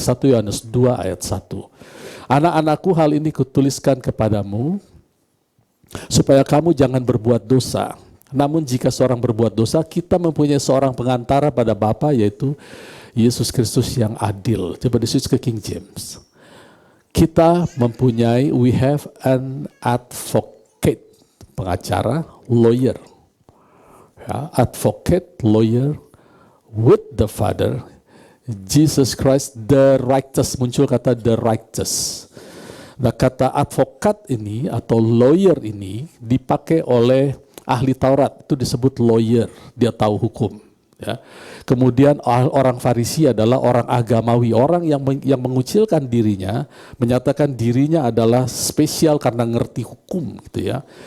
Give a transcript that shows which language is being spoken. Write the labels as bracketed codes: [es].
[id] 1 Yohanes 2 ayat 1. Anak-anakku, hal ini kutuliskan kepadamu, supaya kamu jangan berbuat dosa. Namun jika seorang berbuat dosa, kita mempunyai seorang pengantara pada Bapa, yaitu Yesus Kristus yang adil. Coba disusun ke King James. [en] We have an advocate, pengacara, lawyer. Ya, advocate, lawyer, with the Father, Jesus Christ, the righteous. [id] Muncul kata [en] the righteous. [id] Nah, kata advokat ini atau lawyer ini dipakai oleh ahli Taurat, itu disebut lawyer, dia tahu hukum. Ya. Kemudian orang Farisi adalah orang agamawi, orang yang mengucilkan dirinya, menyatakan dirinya adalah spesial karena ngerti hukum, gitu ya.